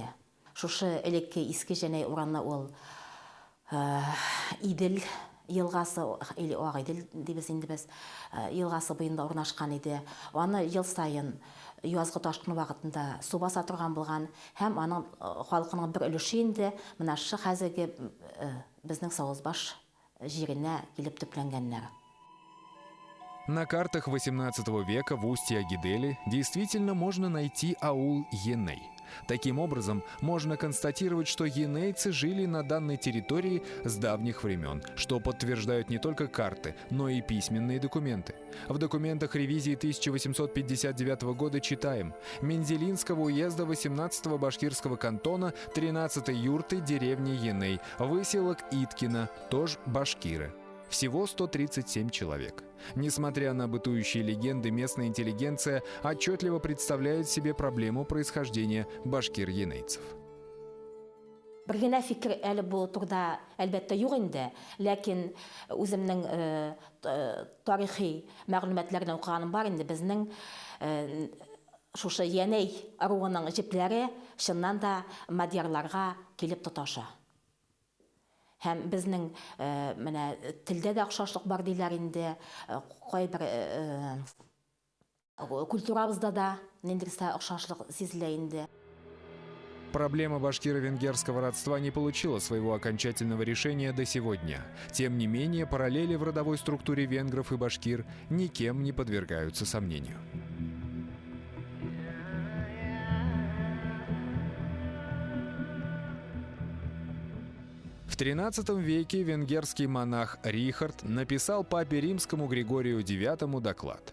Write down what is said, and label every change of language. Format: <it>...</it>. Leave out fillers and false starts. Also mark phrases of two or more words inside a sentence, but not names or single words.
<tt>Шушы элекке Иске Җәнәй урамны ул Идел елгасы, или Агыйдел дибез инде без, елгасы буенда урнашкан иде. Аны ел сайын язгы ташкын вакытында су баса торган булган һәм аның халкының бер өлеше инде менә шу хәзерге безнең Савызбаш җиренә килеп төпләнгәннәр.</tt> <ru>На картах XVIII века в устье Агидели действительно можно найти аул Еней. Таким образом, можно констатировать, что енейцы жили на данной территории с давних времен, что подтверждают не только карты, но и письменные документы. В документах ревизии 1859 года читаем: Мензелинского уезда 18-го башкирского кантона 13-й юрты деревни Еней, выселок Иткина, тоже башкиры. Всего 137 человек. Несмотря на бытующие легенды, местная интеллигенция отчетливо представляет себе проблему происхождения башкир-енейцев.</ru> <tt>Бер генә фикер әле бу турда әлбәттә юк инде, ләкин үземнең тарихи мәгълүматлардан укыганым бар инде. Безнең шушы Янәй руының җепләре чыннан да мадьярларга килеп тоташа. Һәм безнең менә телдә дә охшашлык бар диләр инде, кайбер культурабызда да ниндирсә охшашлык сизелә инде.</tt> <ru>Проблема башкиро-венгерского родства не получила своего окончательного решения до сего дня. Тем не менее, параллели в родовой структуре венгров и башкир никем не подвергаются сомнению. В XIII веке венгерский монах Рихард написал папе римскому Григорию IX доклад.</ru>